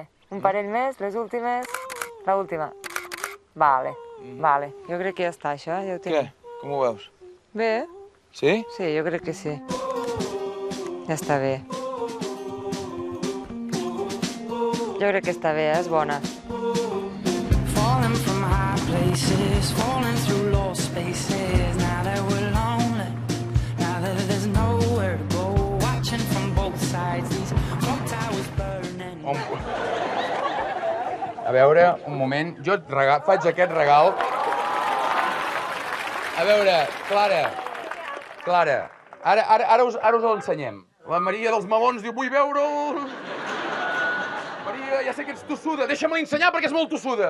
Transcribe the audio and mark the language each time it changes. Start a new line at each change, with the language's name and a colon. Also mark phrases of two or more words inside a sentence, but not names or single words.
Catalan: Un parell més, les últimes. L'última. Vale. Vale. Jo crec que ja està, això, ja ho tinc. Què? Com ho veus? Bé. Sí? Sí, jo crec que sí. Ja està bé. Jo crec que està bé, és bona.
English: Places, falling through lost spaces. Now that we're lonely, now that there's nowhere to go, watching from both sides, these clock towers burning.
Catalan: A veure, un moment, jo et faig aquest regal. A veure, Clara, ara us l'ensenyem. La Maria dels melons diu, vull veure'l. Maria, ja sé que ets tossuda, deixa'm-la ensenyar perquè és molt tossuda.